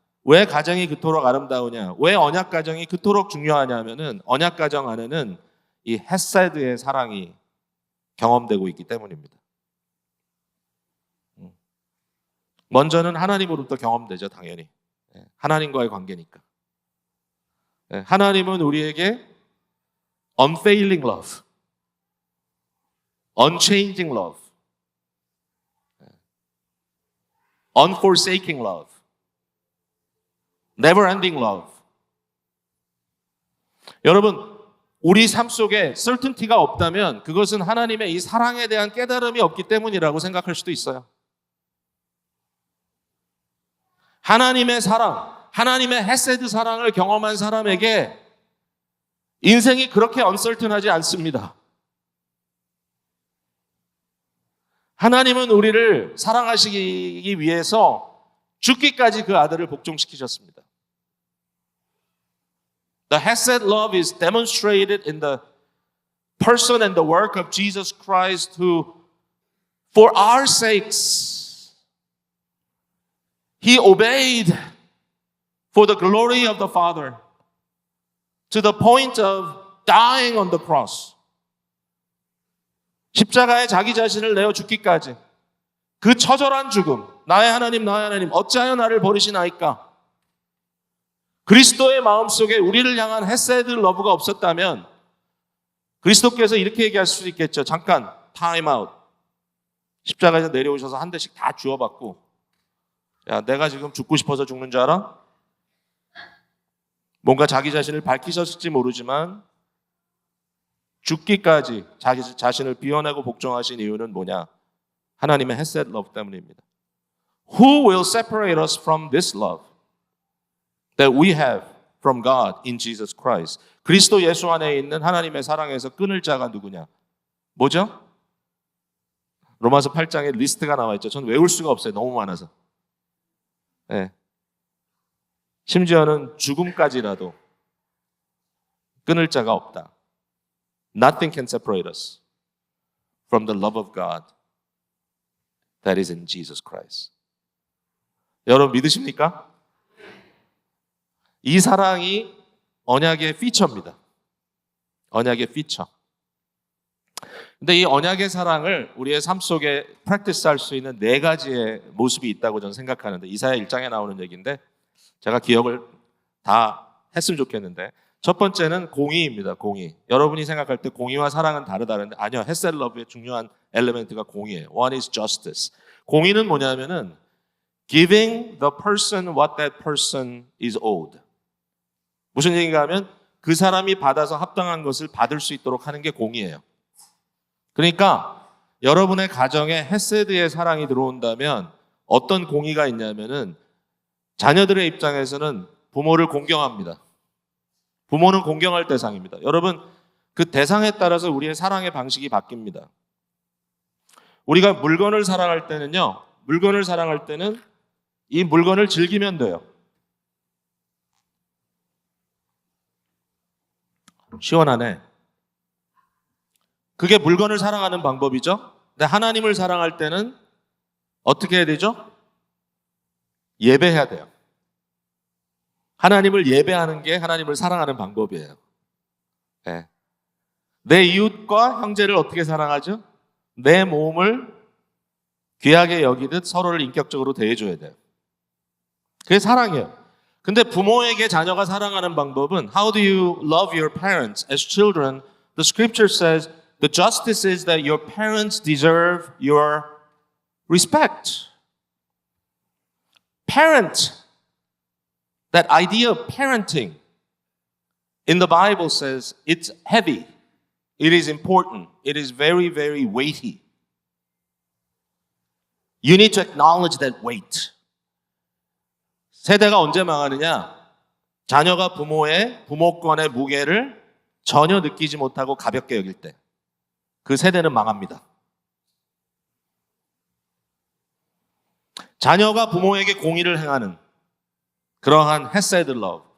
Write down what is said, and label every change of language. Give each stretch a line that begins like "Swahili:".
Korean: 왜 가정이 그토록 아름다우냐? 왜 언약 가정이 그토록 중요하냐 하면은 언약 가정 안에는 이 헤세드의 사랑이 경험되고 있기 때문입니다. 먼저는 하나님으로부터 경험되죠, 당연히. 하나님과의 관계니까. 하나님은 우리에게
English: unfailing love, unchanging love, unforsaking love, never-ending love.
Korean: 여러분, 우리 삶 속에 certainty가 없다면 그것은 하나님의 이 사랑에 대한 깨달음이 없기 때문이라고 생각할 수도 있어요. 하나님의 사랑, 하나님의 헤세드 사랑을 경험한 사람에게 인생이 그렇게 uncertain하지 않습니다. 하나님은 우리를 사랑하시기 위해서 죽기까지 그 아들을 복종시키셨습니다.
English: The Hesed love is demonstrated in the person and the work of Jesus Christ who, for our sakes, He obeyed for the glory of the Father to the point of dying on the cross.
Korean: 십자가에 자기 자신을 내어 죽기까지 그 처절한 죽음, 나의 하나님 어찌하여 나를 버리시나이까? 그리스도의 마음속에 우리를 향한 헤세드 러브가 없었다면 그리스도께서 이렇게 얘기할 수 있겠죠. 잠깐 타임 아웃. 십자가에서 내려오셔서 한 대씩 다 주워받고, 야, 내가 지금 죽고 싶어서 죽는 줄 알아? 뭔가 자기 자신을 밝히셨을지 모르지만 죽기까지 자기 자신을 비워내고 복종하신 이유는 뭐냐? 하나님의 헤세드 러브 때문입니다.
English: Who will separate us from this love that we have from God in Jesus Christ?
Korean: 그리스도 예수 안에 있는 하나님의 사랑에서 끊을 자가 누구냐? 뭐죠? 로마서 8장에 리스트가 나와 있죠. 저는 외울 수가 없어요. 너무 많아서. 네. 심지어는 죽음까지라도 끊을 자가 없다.
English: Nothing can separate us from the love of God that is in Jesus Christ.
Korean: 여러분 믿으십니까? 이 사랑이 언약의 피처입니다. 언약의 피처. 근데 이 언약의 사랑을 우리의 삶 속에 프랙티스 할 수 있는 네 가지의 모습이 있다고 저는 생각하는데, 이사야 1장에 나오는 얘기인데 제가 기억을 다 했으면 좋겠는데, 첫 번째는 공의입니다. 공의. 여러분이 생각할 때 공의와 사랑은 다르다는데 아니요. 헤세드 러브의 중요한 엘리멘트가 공의예요.
English: One is justice.
Korean: 공의는 뭐냐면은
English: giving the person what that person is owed.
Korean: 무슨 얘기인가 하면 그 사람이 받아서 합당한 것을 받을 수 있도록 하는 게 공의예요. 그러니까 여러분의 가정에 헤세드의 사랑이 들어온다면 어떤 공의가 있냐면은 자녀들의 입장에서는 부모를 공경합니다. 부모는 공경할 대상입니다. 여러분, 그 대상에 따라서 우리의 사랑의 방식이 바뀝니다. 우리가 물건을 사랑할 때는요, 물건을 사랑할 때는 이 물건을 즐기면 돼요. 시원하네. 그게 물건을 사랑하는 방법이죠. 근데 하나님을 사랑할 때는 어떻게 해야 되죠? 예배해야 돼요. 하나님을 예배하는 게 하나님을 사랑하는 방법이에요. 네. 내 이웃과 형제를 어떻게 사랑하죠? 내 몸을 귀하게 여기듯 서로를 인격적으로 대해줘야 돼요. 그게 사랑이에요. 근데 부모에게 자녀가 사랑하는 방법은
English: How do you love your parents as children? The scripture says the justice is that your parents deserve your respect. Parent. That idea of parenting in the Bible says it's heavy. It is important. It is very, very weighty. You need to acknowledge that weight.
Korean: 세대가 언제 망하느냐? 자녀가 부모권의 무게를 전혀 느끼지 못하고 가볍게 여길 때. 그 세대는 망합니다. 자녀가 부모에게 공의를 행하는 그러한 헤세드 러브.